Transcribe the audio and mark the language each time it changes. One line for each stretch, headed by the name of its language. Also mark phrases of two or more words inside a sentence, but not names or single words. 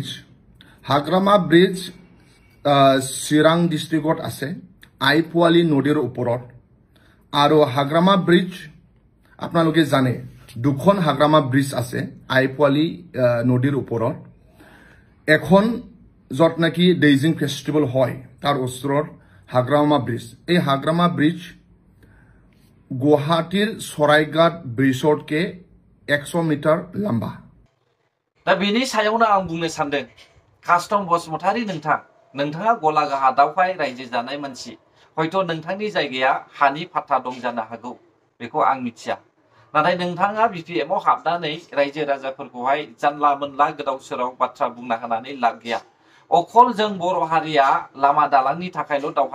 Assamese: ব্ৰিজ চিৰাং ডিষ্ট্ৰিক্টত আছে আইপুৱালি নদীৰ ওপৰত আৰু হাগ্ৰামা ব্ৰিজ আপোনালোকে জানে দুখন হাগ্ৰামা ব্ৰিজ আছে আইপুৱালি নদীৰ ওপৰত এখন যত নাকি ডেইজিং ফেষ্টিভেল হয় তাৰ ওচৰত হাগ্ৰামা ব্ৰিজ এই হাগ্ৰামা ব্ৰিজ গুৱাহাটীৰ সৰাইঘাট ব্ৰিজতকে 100 মিটাৰ লম্বা
Bodo: दा बेनि सायावनो आं बुंनो सानदों कास्टम बसुमतारी नोंथाङा गलाघाटआवहाय रायजो जानाय मानसि हयथ' नोंथांनि जायगाया हानि फाथा दं जानो हागौ बेखौ आं मिथिया नाथाय नोंथाङा बिपिएमआव हाबनानै रायजो राजाफोरखौहाय जानला मोनला गोदाव सोराव बाथ्रा बुंना होनानै लाब गैया अखल जों बर' हारिया लामा दालांनि थाखायल' दावहा